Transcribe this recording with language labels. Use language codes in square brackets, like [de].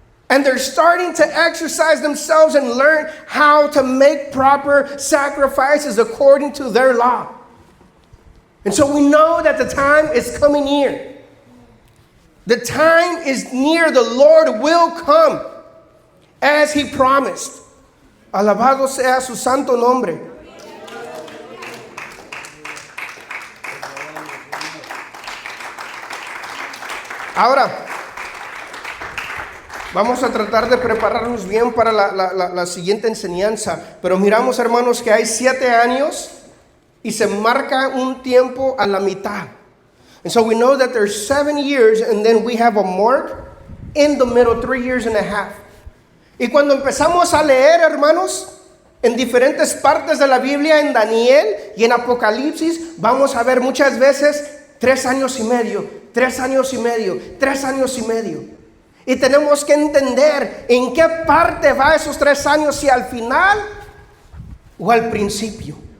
[en] And they're starting to exercise themselves and learn how to make proper sacrifices according to their law. And so we know that the time is coming near. The time is near. The Lord will come as he promised. [es] Alabado sea su santo nombre. Ahora, vamos a tratar de prepararnos bien para la siguiente enseñanza. Pero miramos, hermanos, que hay 7 años y se marca un tiempo a la mitad. [en] And so we know that there's 7 years and then we have a mark in the middle, 3 years and a half. [es] Y cuando empezamos a leer, hermanos, en diferentes partes de la Biblia, en Daniel y en Apocalipsis, vamos a ver muchas veces 3 años y medio, 3 años y medio, 3 años y medio. Y tenemos que entender en qué parte va esos 3 años, si al final o al principio.